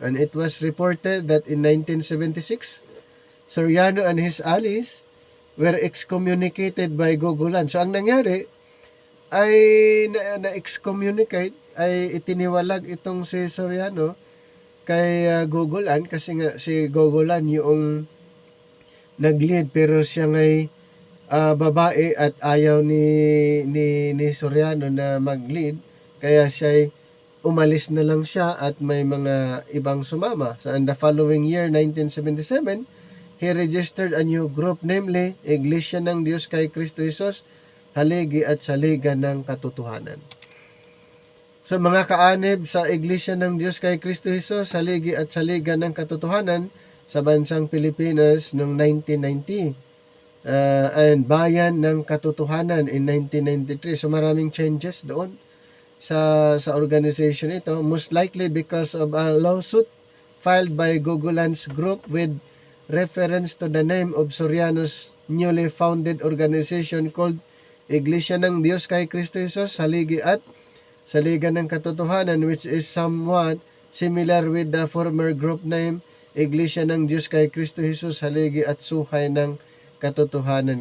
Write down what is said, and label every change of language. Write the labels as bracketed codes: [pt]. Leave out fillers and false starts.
[en] And it was reported that in 1976, Soriano and his allies were excommunicated by Gugulan. [tl] So ang nangyari ay na-excommunicate, ay itiniwalag itong si Soriano kay Gugulan, kasi nga si Gugulan yung nag-lead, pero siya ngay babae at ayaw ni Soriano na mag-lead, kaya siya umalis na lang siya at may mga ibang sumama. [en] So in the following year, 1977, he registered a new group, namely Iglesia ng Diyos kay Kristo Jesus, haligi at saliga ng katotohanan. [tl] So mga kaanib sa Iglesia ng Diyos kay Kristo Jesus, haligi at saliga ng katotohanan sa bansang Pilipinas noong 1990, and Bayan ng Katotohanan in 1993. So maraming changes doon sa organization ito, [en] most likely because of a lawsuit filed by Gugulan's group with reference to the name of Soriano's newly founded organization called Iglesia ng Diyos kay Kristo Jesus, haligi at saliga ng katotohanan, which is somewhat similar with the former group name Iglesia ng Diyos kay Kristo Jesus, haligi at suhay ng katotohanan.